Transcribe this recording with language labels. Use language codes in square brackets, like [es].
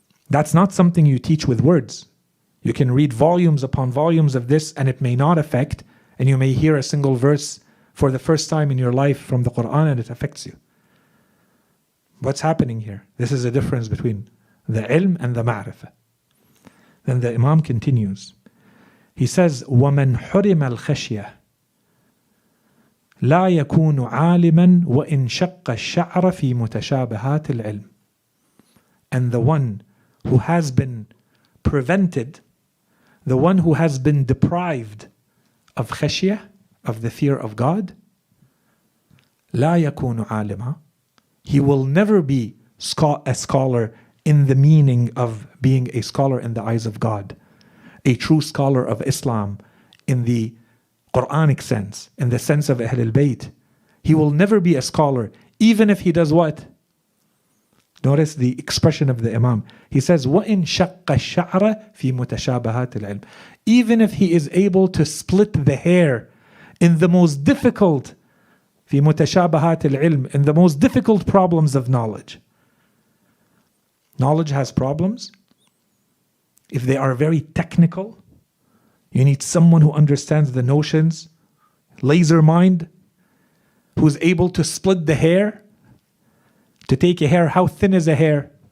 [en] That's not something you teach with words. You can read volumes upon volumes of this and it may not affect, and you may hear a single verse for the first time in your life from the Quran and it affects you. What's happening here? This is a difference between the ilm and the ma'rifah. Then the Imam continues. He says, [ar] وَمَنْ حُرِمَ الْخَشْيَةِ لَا يَكُونُ عَالِمًا وَإِنْ شَقَّ الشَّعْرَ فِي مُتَشَابِهَاتِ الْعِلْمِ. [en] And the one who has been prevented, the one who has been deprived of khashiyah, of the fear of God, [ar] لا يكون عالما, [en] he will never be a scholar in the meaning of being a scholar in the eyes of God, a true scholar of Islam in the Quranic sense, in the sense of Ahl al-Bayt. He will never be a scholar, even if he does what? Notice the expression of the Imam. He says, [ar] وَإِن شَقَّ الشَّعْرَ فِي مُتَشَابَهَاتِ الْعِلْمِ. [en] Even if he is able to split the hair in the most difficult, [ar] في متشابهات العلم, [en] in the most difficult problems of knowledge. Knowledge has problems. If they are very technical, you need someone who understands the notions, laser mind, who's able to split the hair, to take a hair. How thin is a hair?